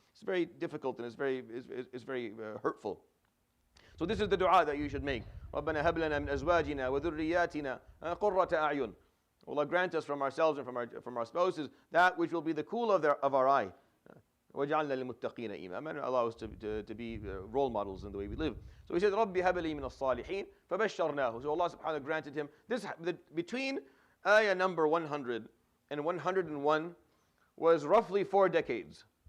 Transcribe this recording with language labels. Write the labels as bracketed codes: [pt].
[en] It's very difficult and it's very hurtful. So this is the dua that you should make. [ar] رَبَّنَا هَبْ لَنَا مِنْ أَزْوَاجِنَا وَذُرِّيَّاتِنَا قُرَّةَ أَعْيُنٍ. [en] Allah grant us from ourselves and from our spouses that which will be the cool of our eye. [ar] وَجَعَلْنَا لِلْمُتَّقِينَ إِمَامًا. [en] Allow us to be role models in the way we live. So he said, [ar] رَبِّ هَبْ لِي مِنَ الصَّالِحِينَ فَبَشَّرْنَاهُ. [en] So Allah subhanahu wa ta'ala granted him this. Between ayah number 100 and 101 was roughly 4 decades.